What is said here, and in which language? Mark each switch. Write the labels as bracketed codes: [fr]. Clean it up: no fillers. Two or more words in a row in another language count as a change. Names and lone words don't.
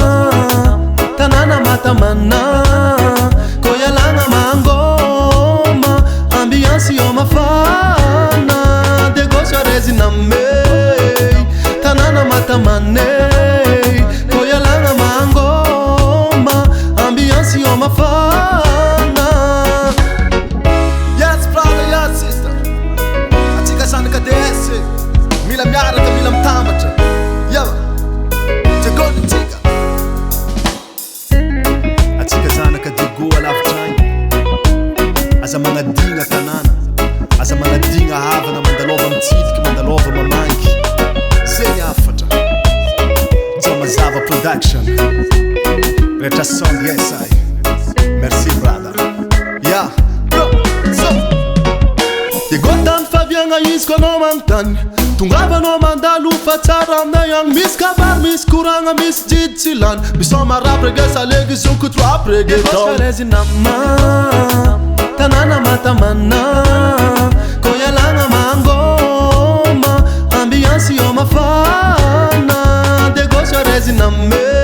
[mg] tanana matamana ko ialagna mangoma ambiance yo mafana negosyo arezy namey tanana matamaney ko ialagna mangoma ambiance yo mafana. [en] Yes brother, yes sister, [mg] atsika zanaka ADS mila miaraka mila mitambatra yawa jegonotsika atsika zanaka digo alavitragny aza magnadigna tanana aza magnadigna havana mandalova mitsitiky mandalova mamangy zegny afatra Jamazava production rehetra [en] sound yes I [mg] merci [en] brother yeah [mg] go so tegotany faviagna izy ko anao manontany tongavanao mandalo fa tsara aminay agny misy kabary misy koragna misy jidy tsy lany misoma rap reggae salegy zokotro rap reggaeton arezy nama tanana matamana ko ialagna mangoma ambiance yo mafana negosyo arezy namey